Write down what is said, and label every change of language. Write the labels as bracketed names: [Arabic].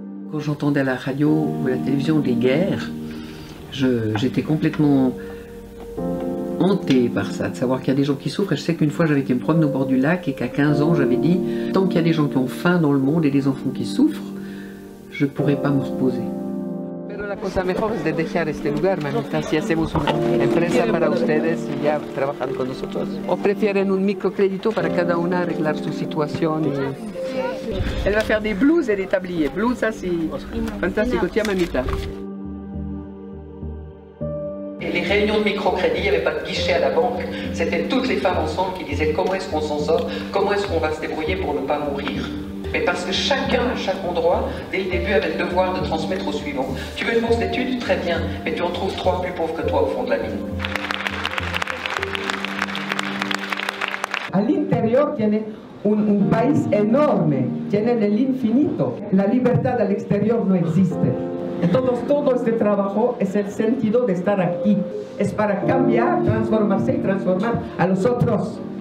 [French] Quand j'entendais à la radio ou à la télévision des guerres, j'étais complètement hantée par ça, de savoir qu'il y a des gens qui souffrent. Et je sais qu'une fois j'avais été me promener au bord du lac et qu'à 15 ans j'avais dit, tant qu'il y a des gens qui ont faim dans le monde et des enfants qui souffrent, je ne pourrai pas me reposer. [Spanish] Pero la cosa mejor es de dejar este lugar, mamita, si hacemos una empresa para ustedes y ya trabajan con nosotros. ¿O prefieren un microcrédito para cada una arreglar su situación? [French] Elle va faire des blouses et des tabliers. Blouses, ça c'est fantastique. Tiens, mamita. Et les réunions de microcrédit, il n'y avait pas de guichet à la banque. C'était toutes les femmes ensemble qui disaient comment est-ce qu'on s'en sort, comment est-ce qu'on va se débrouiller pour ne pas mourir. Mais parce que chacun, à chaque endroit, dès le début, avait le devoir de transmettre au suivant. Tu veux une bourse d'études? Très bien. Mais tu en trouves 3 plus pauvres que toi au fond de la mine. [Spanish] Al interior tiene un país enorme, tiene el infinito. La libertad al exterior no existe. Entonces todo este trabajo es el sentido de estar aquí. Es para cambiar, transformarse y transformar a los otros.